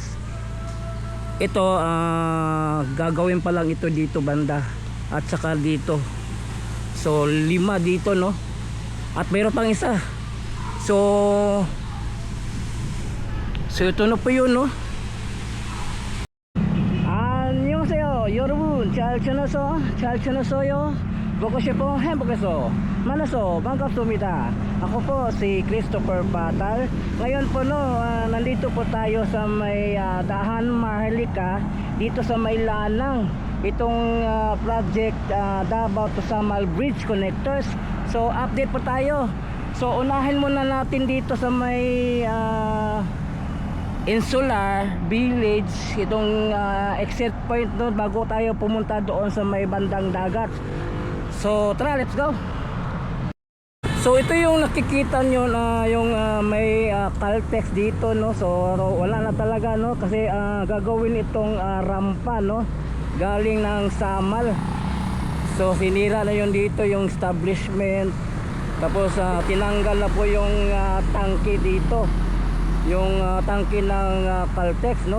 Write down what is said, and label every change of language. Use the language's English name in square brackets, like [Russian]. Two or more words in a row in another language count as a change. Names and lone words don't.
[Filipino] Ito gagawin pa lang ito dito banda at saka dito. So 5 dito, no. At mayroon pang isa. So ito na po yun, no. [Korean] 안녕하세요 여러분, 잘 지냈어요? 보고 싶어 행복해서 만나서 반갑습니다. [Filipino] Ako po si Christopher Batal. Ngayon po, no, nandito po tayo sa may Dahan Maharlika, dito sa may Lanang. Itong project Davao to Samal Bridge Connectors. So update po tayo. So unahin muna natin dito sa may Insular Village, itong exit point doon bago tayo pumunta doon sa may bandang dagat. So tara, [English] let's go. [Filipino] So ito yung nakikita nyo na yung may Caltex dito, no. So wala na talaga, no, kasi gagawin itong rampa, no, galing ng Samal. So sinira na yun dito yung establishment. Tapos tinanggal na po yung tangke dito, yung tangke ng Caltex, no.